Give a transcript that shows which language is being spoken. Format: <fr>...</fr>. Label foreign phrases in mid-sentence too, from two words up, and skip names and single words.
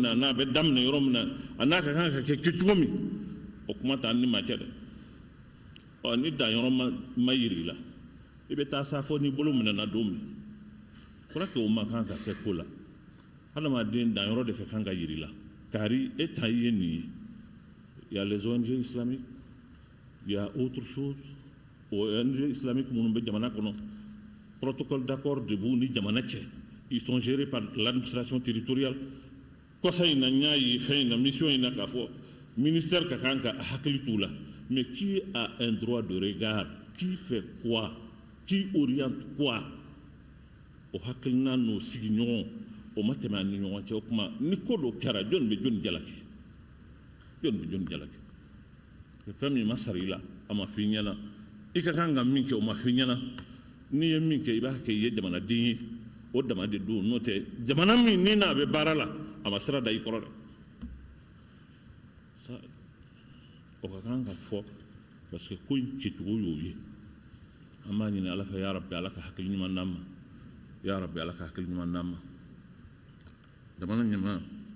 <bm>na n'a bɛ daminɛ yɔrɔ min na a n'a ka kan ka kɛ kɛcogo min o kuma t'an ni ma cɛ dɛ ɔ ni dan yɔrɔ ma yiri la i bɛ taa sa fɔ n'i bolo minɛna don min kɔrɔ kɛ o ma kan ka kɛ ko la adamaden dan yɔrɔ de ka kan ka yiri la kari e ta ye nin ye il</bm> <fr>y a les ONG islamiques il y a autre chose ONG islamiques</fr> <bm>minnu bɛ jamana kɔnɔ</bm> <fr>protocole d'accord</fr> <bm>de b'u ni jamana cɛ</bm> <fr>ils sont gérés par l'administration territoriale</fr> <bm>kosa in na n y'a ye fɛn in na mission in na k'a fɔ ministère ka kan ka hakili t'u la</bm> <fr>mais qui a un droit de regard qui fait quoi qui oriente quoi</fr> <bm>o hakilina n'o sigiɲɔgɔn o ma tɛmɛ an ni ɲɔgɔn cɛ o kuma ni ko dɔ kɛra jɔn bɛ jɔn jalaki fɛn min ma sara i la a ma f'i ɲɛna i ka kan ka min kɛ o ma f'i ɲɛna n'i ye min kɛ i b'a kɛ i ye jamanaden ye o dama de don n'o tɛ jamana min ni n'a bɛ baara la a ma sira da i kɔrɔ dɛ o ka kan ka fɔ</bm> <fr>parce que</fr> <bm>ko in kɛcogo y'o ye an b'a ɲini ala fɛ</bm> <ar>يا رب</ar> <bm>ala ka hakili ɲuman d'an ma</bm> <ar>يا رب</ar> <bm>ala ka hakili ɲuman d'an ma jamana ɲɛmaa</bm>